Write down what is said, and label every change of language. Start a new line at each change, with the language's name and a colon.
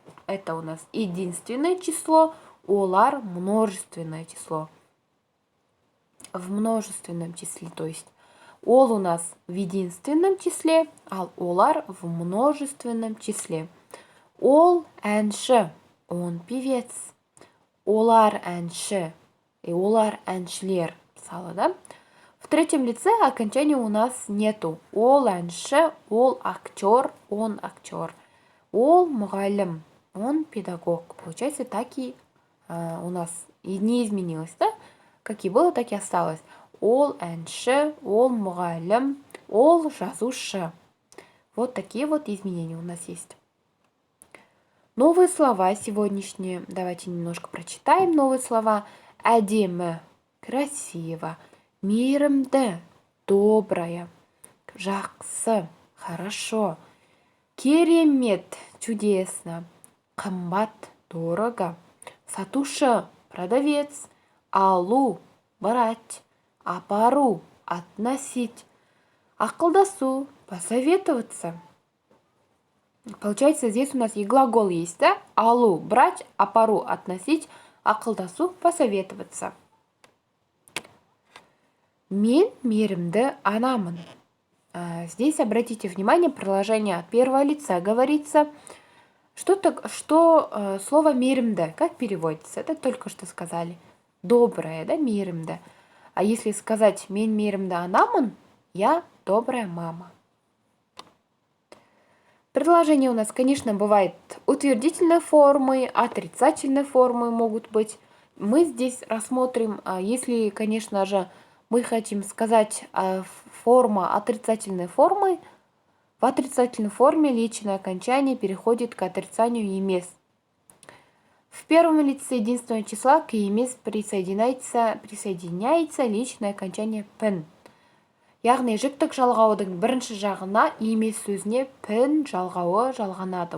Russian: Это у нас единственное число. Олар множественное число. В множественном числе, то есть ол у нас в единственном числе, а олар в множественном числе.
Kazakh: Ол әнші,
Russian: он певец.
Kazakh: Олар әнші, и олар әншілер, мысалы, да?
Russian: В третьем лице окончания у нас нету.
Kazakh: Ол әнші, ол актер,
Russian: он актер.
Kazakh: Ол мұғалім,
Russian: он педагог. Получается, так и у нас и не изменилось, да? Как и было, так и осталось.
Kazakh: Ол әнші, ол мұғалім, ол жазушы.
Russian: Вот такие вот изменения у нас есть. Новые слова сегодняшние. Давайте немножко прочитаем новые слова.
Kazakh: Әдемі,
Russian: красиво,
Kazakh: мейірімді,
Russian: добрая,
Kazakh: жақсы,
Russian: хорошо,
Kazakh: керемет,
Russian: чудесно,
Kazakh: қымбат,
Russian: дорого,
Kazakh: сатушы,
Russian: продавец,
Kazakh: алу,
Russian: брать,
Kazakh: апару,
Russian: относить,
Kazakh: ақылдасу,
Russian: посоветоваться. Получается, здесь у нас и глагол есть, да?
Kazakh: Алу,
Russian: брать,
Kazakh: апару,
Russian: относить,
Kazakh: ақылдасу,
Russian: посоветоваться.
Kazakh: Мен мейірімді анамын.
Russian: Здесь обратите внимание, предложение от первого лица говорится. Что слово мейірімді, как переводится? Это только что сказали. Доброе, да, мейірімді. А если сказать
Kazakh: мен мейірімді анамын,
Russian: я добрая мама. Предложения у нас, конечно, бывают утвердительной формы, отрицательной формы могут быть. Мы здесь рассмотрим, если, конечно же, мы хотим сказать форма отрицательной формы, в отрицательной форме личное окончание переходит к отрицанию «емес». В первом лице единственного числа к «емес» присоединяется личное окончание «пен».
Kazakh: Яғни жүктік жалғаудың бірінші жағына емес сөзіне пін жалғауы жалғанады.